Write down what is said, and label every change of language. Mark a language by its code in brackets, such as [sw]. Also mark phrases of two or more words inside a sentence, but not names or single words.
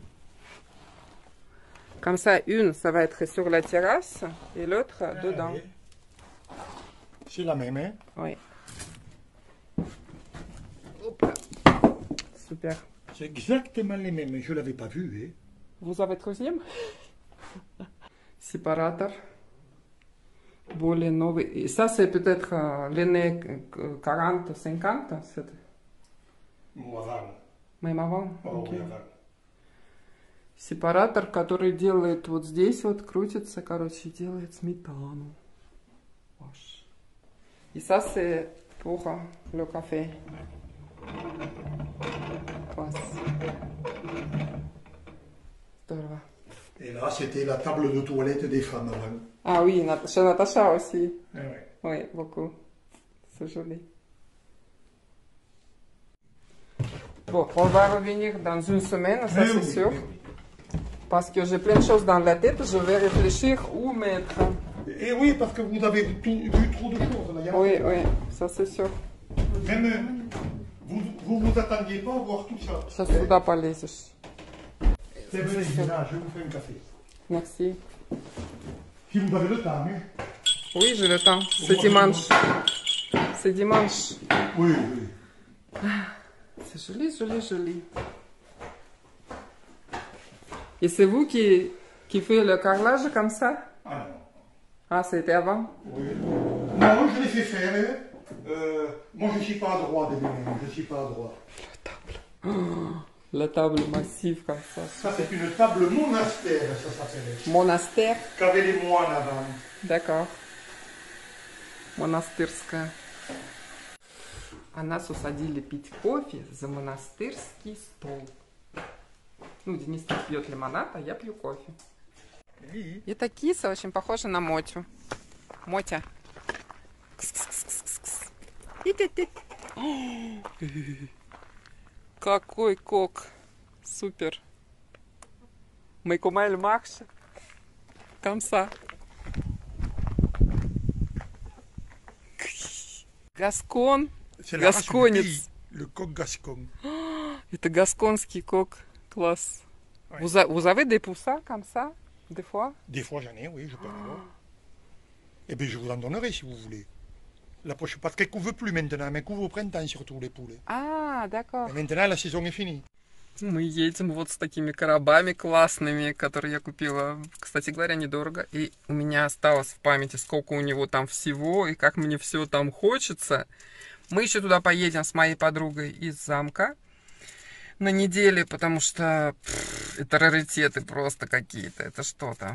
[fr] Comme ça, une, ça va être sur la terrasse et l'autre Ah, dedans. oui. C'est la même, hein? Oui. Hop là. Super. C'est exactement les mêmes. Je ne l'avais pas vu, hein? Vous avez troisième? Séparateur. [ru] Более новый. [fr] Et ça, c'est peut-être l'année 40, 50, Ou avant. même avant. Oh, Ok. oui, avant. [ru] Сепаратор, который делает вот здесь вот, крутится, короче, делает сметану. Ваш. И [fr] ça, c'est pour le café. [ru] Класс. Здорово. [fr] Et c'était la table de toilette des femmes avant. Ah oui, chez Natacha aussi. Ah ouais. Oui, beaucoup. C'est joli. Bon, on va revenir dans une semaine, ça Mais c'est oui, sûr. mais oui. Parce que j'ai plein de choses dans la tête, je vais réfléchir où mettre. Et oui, parce que vous avez vu trop de choses. Là. Oui, oui, ça c'est sûr. Même vous attendiez pas à voir tout ça. [ru] Сейчас сюда полезешь. [fr] C'est vrai, Lina, je vous fais un café. Merci. Si vous avez le temps, hein. Oui, j'ai le temps. C'est dimanche. C'est dimanche. Oui, oui. C'est joli, joli, joli. Et c'est vous qui faites le carrelage comme ça? Ah non. Ah, c'était avant? Oui. Non, je l'ai fait faire. Moi, je ne suis pas à droite, je ne suis pas à droite. La table. Oh, la table massive comme ça. Ça, c'est une table monastère, ça s'appelle. Monastère? Qu'avaient les moines avant. D'accord. [ru] Монастырская. А нас усадили пить кофе за монастырский стол. Ну, Денис пьет лимонад, а я пью кофе. И эта киса очень похожа на Мотю. Мотя. Кс-кс-кс-кс-кс. И-ты-ты. Какой кок. Супер. [fr] Mais comment elle marche? Comme ça. [ru] Гаскон. Гасконец. [fr] Le coq gascon. [ru] Это гасконский кок. Класс. [fr] Ouais. Vous avez des poussins comme ça, des fois? Des fois, j'en ai, oui, je peux en avoir. Eh bien, je vous en donnerai si vous voulez. La prochaine, parce qu'elles ne couvrent plus maintenant, mais elles couvrent au printemps surtout les poulets. А, d'accord. Et maintenant, la saison est finie. [ru] Мы едем вот с такими коробами классными, которые я купила, кстати говоря, недорого. И у меня осталось в памяти, сколько у него там всего, и как мне все там хочется. Мы еще туда поедем с моей подругой из замка на неделе, потому что это раритеты просто какие-то, это что-то.